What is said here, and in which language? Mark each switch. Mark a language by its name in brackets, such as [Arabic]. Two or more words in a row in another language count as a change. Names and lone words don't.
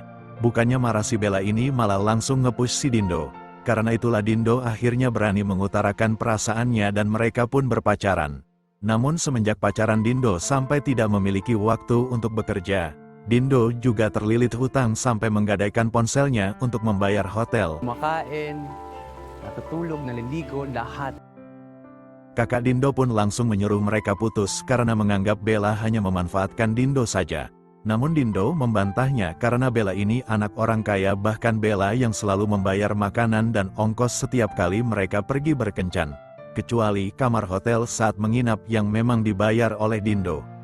[Indonesian] Bukannya marah si Bella ini malah langsung nge-push si Dindo. Karena itulah Dindo akhirnya berani mengutarakan perasaannya dan mereka pun berpacaran. Namun semenjak pacaran Dindo sampai tidak memiliki waktu untuk bekerja. Dindo juga terlilit hutang sampai menggadaikan ponselnya untuk membayar hotel. [Filipino] Makain, natutulog, naliligo, lahat. [Indonesian] Kakak Dindo pun langsung menyuruh mereka putus karena menganggap Bella hanya memanfaatkan Dindo saja. Namun Dindo membantahnya karena Bella ini anak orang kaya, bahkan Bella yang selalu membayar makanan dan ongkos setiap kali mereka pergi berkencan. Kecuali kamar hotel saat menginap yang memang dibayar oleh Dindo.